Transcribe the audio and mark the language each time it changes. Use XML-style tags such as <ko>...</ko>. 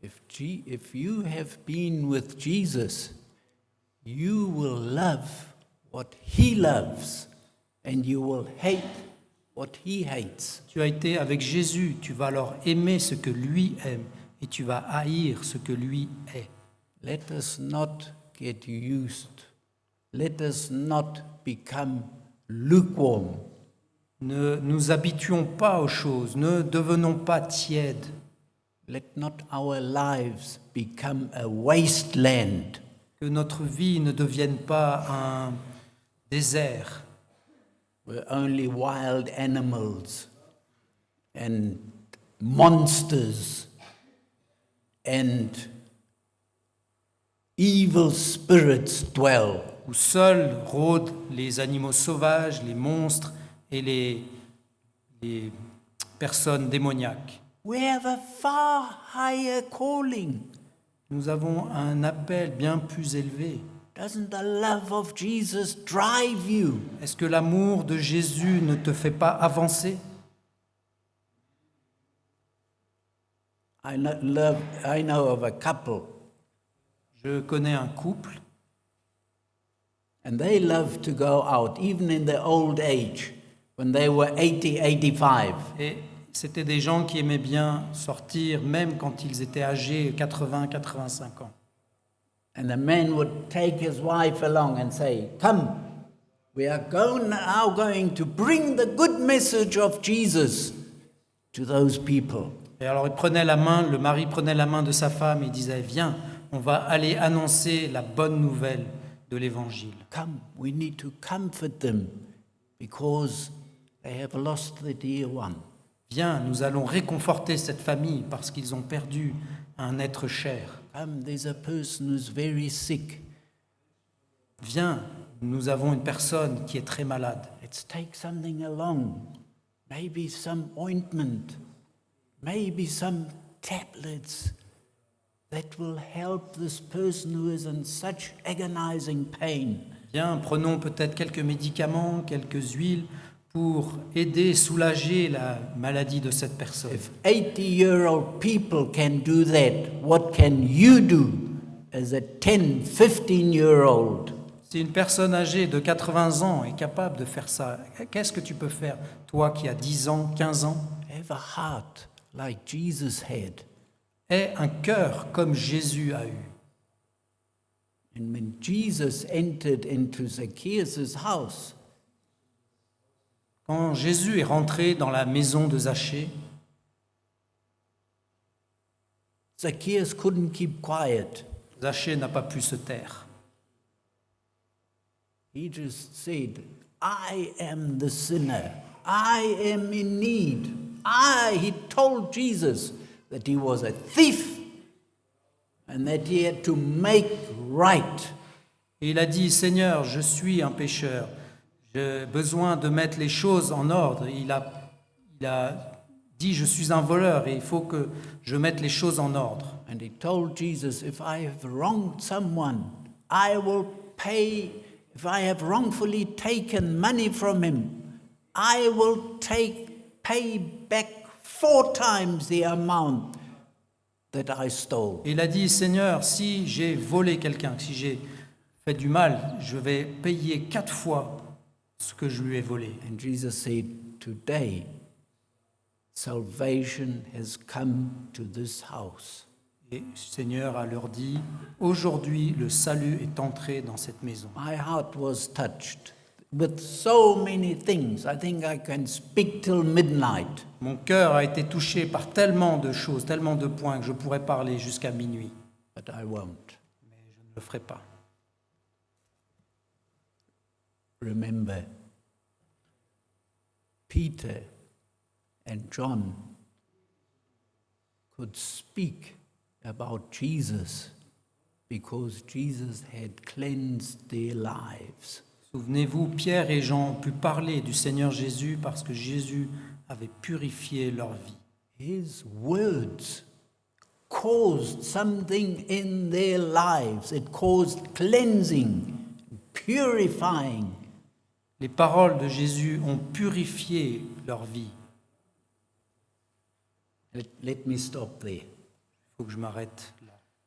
<en>If you have been with Jesus, you will love what he loves and you will hate what he hates.</en> <fr>Tu as été avec Jésus, tu vas alors aimer ce que lui aime et tu vas haïr ce que lui est.</fr> <en>Let us not get used. Let us not become lukewarm.</en> <fr>Ne nous habituons pas aux choses, ne devenons pas tièdes.</fr> <en>Let not our lives become a wasteland.</en> <fr>Que notre vie ne devienne pas un désert</fr> <en>Where only wild animals and monsters and evil spirits dwell.</en> <fr>où seuls rôdent les animaux sauvages, les monstres et les personnes démoniaques.</fr> <en>We have a far higher calling.</en> <fr>Nous avons un appel bien plus élevé.</fr> <en>Doesn't the love of Jesus drive you?</en> <fr>Est-ce que l'amour de Jésus ne te fait pas avancer?</fr> <en>I know of a couple,</en> <fr>Je connais un couple</fr> <en>and they love to go out, even in their old age, when they were 80, 85.</en> <fr>et C'était des gens qui aimaient bien sortir, même quand ils étaient âgés 80-85 ans.</fr> <en>And the man would take his wife along and say, "Come, we are now going to bring the good message of Jesus to those people."</en> <fr>Et alors le mari prenait la main de sa femme et disait, viens, on va aller annoncer la bonne nouvelle de l'Évangile.</fr> <en>Come, we need to comfort them because they have lost the dear one.</en> <fr>Viens, nous allons réconforter cette famille parce qu'ils ont perdu un être cher.</fr> <en>Come, there's a person who's very sick.</en> <fr>Viens, nous avons une personne qui est très malade.</fr> <en>Let's take something along. Maybe some ointment. Maybe some tablets that will help this person who is in such agonizing pain.</en> <fr>Viens, prenons peut-être quelques médicaments, quelques huiles pour aider, soulager la maladie de cette personne.</fr> <en>If 80-year-old people can do that, what can you do as a 10, 15-year-old?</en> <fr>Si une personne âgée de 80 ans est capable de faire ça, qu'est-ce que tu peux faire, toi qui as 10 ans, 15 ans?</fr> <en>Have a heart like Jesus had.</en> <fr>Aie un cœur comme Jésus a eu.</fr> <en>And when Jesus entered into Zacchaeus' house,</en> <fr>Quand Jésus est rentré dans la maison de Zachée,</fr> <en>Zacchaeus couldn't keep quiet.</en> <fr>Zachée n'a pas pu se taire.</fr> <en>He just said, "I am the sinner. I am in need." He told Jesus that he was a thief and that he had to make right.</en> <fr>Et il a dit, Seigneur, je suis un pécheur. J'ai besoin de mettre les choses en ordre. Il a dit, je suis un voleur et il faut que je mette les choses en ordre.</fr> <en>And he told Jesus, if I have wronged someone, I will pay. If I have wrongfully taken money from him, I will pay back 4 times the amount that I stole.</en> <fr>Et il a dit, Seigneur, si j'ai volé quelqu'un, si j'ai fait du mal, je vais payer 4 fois ce que je lui ai volé.</fr> <en>And Jesus said, today, salvation has come to this house.</en> <fr>Et le Seigneur a leur dit, aujourd'hui, le salut est entré dans cette maison.</fr> <en>My heart was touched with so many things. I think I can speak till midnight.</en> <fr>Mon cœur a été touché par tellement de choses, tellement de points que je pourrais parler jusqu'à minuit.</fr> <en>But I won't.</en> <fr>Mais je ne le ferai pas.</fr> <en>Remember, Peter and John could speak about Jesus because Jesus had cleansed their lives.</en> <fr>Souvenez-vous, Pierre et Jean ont pu parler du Seigneur Jésus parce que Jésus avait purifié leur vie.</fr> <en>His words caused something in their lives. It caused cleansing, purifying.</en> <fr>Les paroles de Jésus ont purifié leur vie.</fr> <en>Let me stop there.</en> <fr>Il faut que je m'arrête là.</fr>